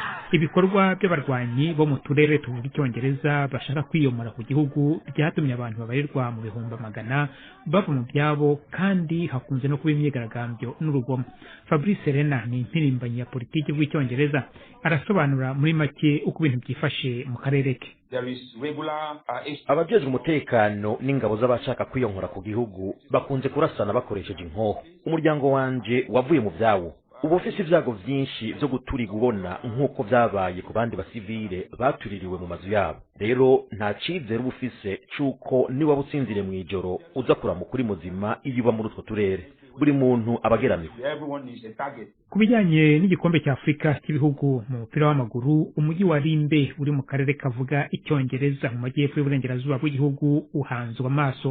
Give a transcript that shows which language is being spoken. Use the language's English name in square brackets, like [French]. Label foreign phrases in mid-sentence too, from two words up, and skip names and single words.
[Kinyarwanda] ibikorwa by'abarwanyi bo mu turere tuvuga icyongereza bashaka kwiyomora ku gihugu byatumye abantu babarirwa mu bihumbi magana bava mu byabo kandi hakunze no kuba imyigaragambyo n'urugomo. Fabrice Serena ni impirimbanyi ya politiki w'icyongereza arasobanura muri make uko ibintu byifashe mu karere ke. Abajejwe umutekano n'ingabo z'abashaka kwiyonkora ku gihugu bakunze kurasana bakoresheje inkoho. [Rundi] Umuryango wanje wavuye mu byawo ubu ufise ibyago byinshi byo guturiga ubona nk'uko byabaye ku bandi basivile batuririwe mu mazu yabo. Rero nta cizere uba ufise c'uko niba butsinzire mu ijoro uza kurama kuri muzima iyo uba muri utwo turere. Buri muntu abageramiwe. [Kinyarwanda] Ku bijyanye n'igikombe cya Afurika cy'ibihugu mu mupira w'amaguru, umujyi wa Limbe uri mu karere kavuga icyongereza mu majyepfo y'uburengerazuba bw'igihugu uhanzwe amaso.